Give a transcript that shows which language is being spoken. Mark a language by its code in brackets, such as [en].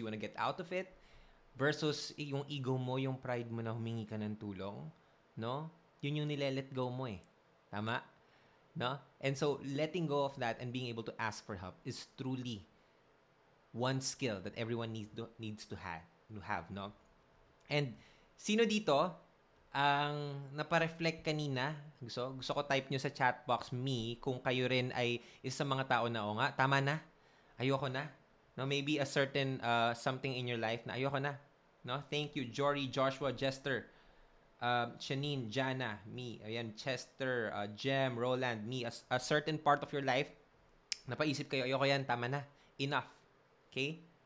[tl] You want to get out of it versus yung ego mo, yung pride mo na humingi ka ng tulong, no? Yun yung nile-let go mo eh. Tama? No? [en] And so, letting go of that and being able to ask for help is truly one skill that everyone needs to have, no? [tl] And sino dito ang napareflect kanina? Gusto ko type nyo sa chat box me kung kayo rin ay isang mga tao na o nga, tama na. Ayoko na. [en] No, maybe a certain something in your life na ayoko na. No? Thank you, Jory, Joshua, Jester. Shanine, Jana, me, ayan, Chester, Jem, Roland, me, a certain part of your life, napaisip kayo, ayoko yan, tama na, enough, okay?